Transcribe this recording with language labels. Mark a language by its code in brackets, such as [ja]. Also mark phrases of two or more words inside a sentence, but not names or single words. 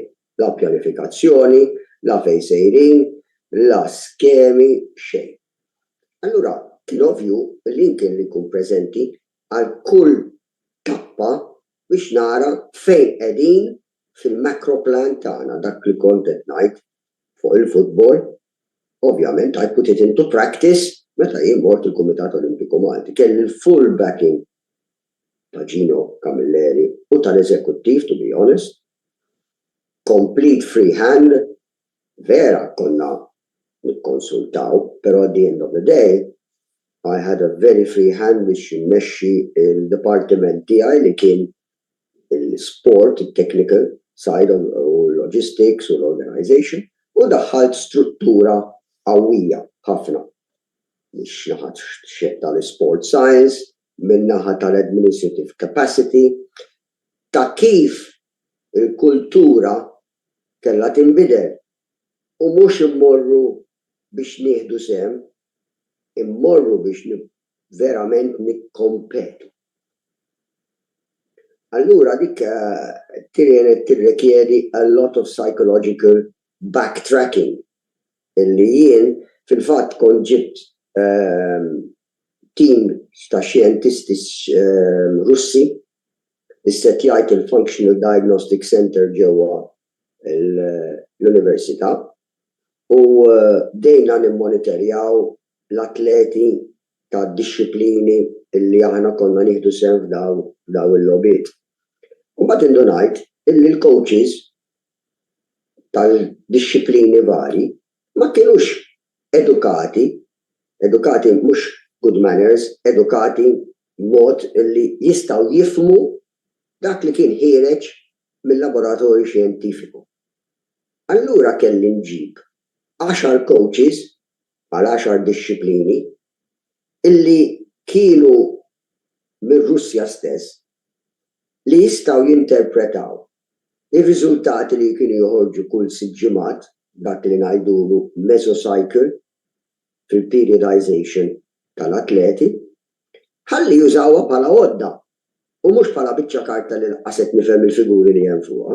[mt] La pjanifikazzjoni, la fejn sejrin, la skemi, xejn. Allura, kien ovvju li kien li nkun preżenti għal kull tappa biex nara fejn qegħdin fil-macroplan tagħna dak li kont qed ngħid fuq il-futbol. Ovvjament, [en] I put it into practice [mt] meta jien mort il-Kumitat Olimpiku Malti. Kelli l- [en] full backing [mt] ta' Gino Camilleri u tal-eżekuttiv, [en] to be honest. Complete free hand. [mt] Vera konna nikkonsultaw, però [en] at the end of the day, I had a very free hand [mt] biex immexxi il-departiment tiegħi li kien il-sport, il- [en] technical side of logistics [mt] u l-organization u daħħalt struttura qawwija ħafna. Biex naħat xed tal- [en] sport science, [mt] minn naħa tal- [en] administrative capacity, [mt] ta' kif il-kultura kellha tinbidel u mhux immorru biex nieħdu sem, immorru biex verament nikkompetu. Allura dik tirrekjedi [en] a lot of psychological backtracking [mt] illi jien fil-fatt kont ġibt team ta' xjentisti Russi issettjajt il-Functional Diagnostic Center ġewwa l-Università u dejna nimmonitorjaw l-atleti ta' disċiplini illi aħna konna nieħdu sehem f'daw il-lobiet. U mbagħad indunajt illi l-coaches tal-disċiplini vari ma kienux edukati mhux [en] good manners, [mt] edukati mod illi jistgħu jifhmu dak li kien ħireġ mill-laboratorju xjentifiku. Allura kelli nġib 10 coaches għal 10 disċiplini illi kienu mir-Russja stess li jistgħu jinterpretaw ir-riżultati li kienu joħorġu kull 6 ġimgħat dak li ngħidulu mesocycle fil-periodization tal-atleti, ħalli jużawha bħala għodda u mhux bħala biċċa karta li qaset nifhem il-figuri li hemm fuqha.